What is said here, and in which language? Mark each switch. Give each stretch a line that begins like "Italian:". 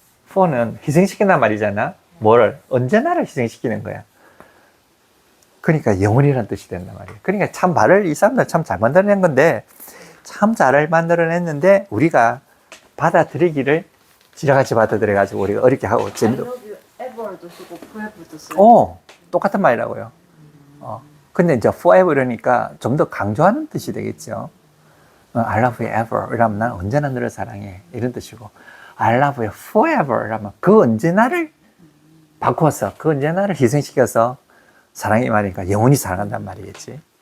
Korean: for는 희생시킨단 말이잖아. 뭐를? 언제나를 희생시키는 거야. 그러니까 영원이라는 뜻이 된단 말이에요. 그러니까 참 말을 이 사람들 참 잘 만들어낸 건데, 참 잘 만들어냈는데, 우리가 받아들이기를 지라같이 받아들여가지고 우리가 어렵게 하고
English: I love you ever도 쓰고 forever도 쓰고
Korean: 똑같은 말이라고요. 근데 이제 forever 이러니까 좀 더 강조하는 뜻이 되겠죠.
English: I love you ever
Korean: 이러면 난 언제나 너를 사랑해. 이런 뜻이고,
English: I love you forever
Korean: 이러면 그 언제나를 바꿔서, 그 언제나를 희생시켜서 사랑이 말이니까 영원히 사랑한단 말이겠지.